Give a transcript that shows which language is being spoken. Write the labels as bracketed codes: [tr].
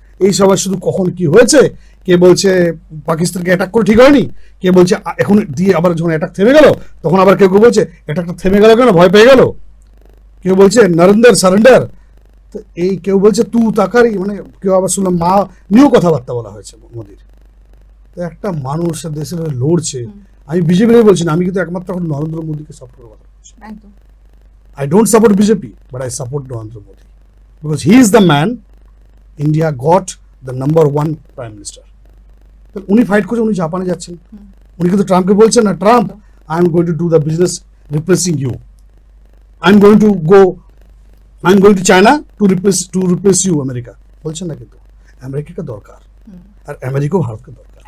[bn] এই সময় শুধু কখন কি হয়েছে, কে বলছে পাকিস্তানকে অ্যাটাক করে ঠিক হয়নি, কে বলছে এখন দিয়ে আবার যখন অ্যাটাক থেমে গেল, তখন আবার কেউ বলছে অ্যাটাকটা থেমে গেল কেন, ভয় পেয়ে গেল, কেউ বলছে নরেন্দ্র সারেন্ডার, তো এই কেউ বলছে তু তাকারি, মানে কেউ আবার শুনলাম মা নিয়েও কথাবার্তা বলা হয়েছে মোদির। তো একটা মানুষ দেশের হয়ে লড়ছে, আমি বিজেপি বলছি না, আমি কিন্তু একমাত্র এখন নরেন্দ্র মোদীকে সাপোর্ট করে কথা বলছি। [en] I don't support BJP, but I support Narendra Modi because he is the man India got the #1 prime minister. [bn] তো উনি ফাইট করছে, উনি জাপানে যাচ্ছেন, উনি কিন্তু ট্রাম্পকে বলছেন না, Trump [en] I am going to do the business replacing you, I am going to China to replace you [bn] America বলছেন না, কিন্তু আমেরিকাকে দরকার, আর আমেরিকাও ভারতকে দরকার।